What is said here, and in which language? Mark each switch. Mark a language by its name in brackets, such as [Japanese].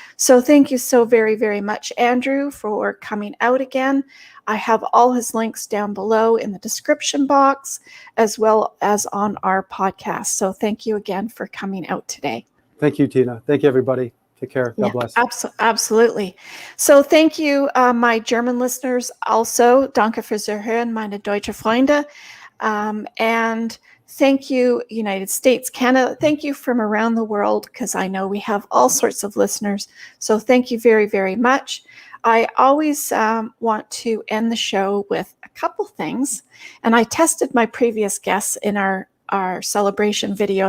[English] So thank you so very, very much, Andrew, for coming out again. I have all his links down below in the description box, as well as on our podcast. So thank you again for coming out today. Thank you, Tina. Thank you, everybody. Take care. God bless. Absolutely. So thank you, my German listeners. [German] Also, danke fürs Zuhören, meine deutsche Freunde. [English] And thank you, United States, Canada. Thank you from around the world, because I know we have all sorts of listeners. So thank you very, very much. I always want to end the show with a couple things. And I tested my previous guests in our celebration video.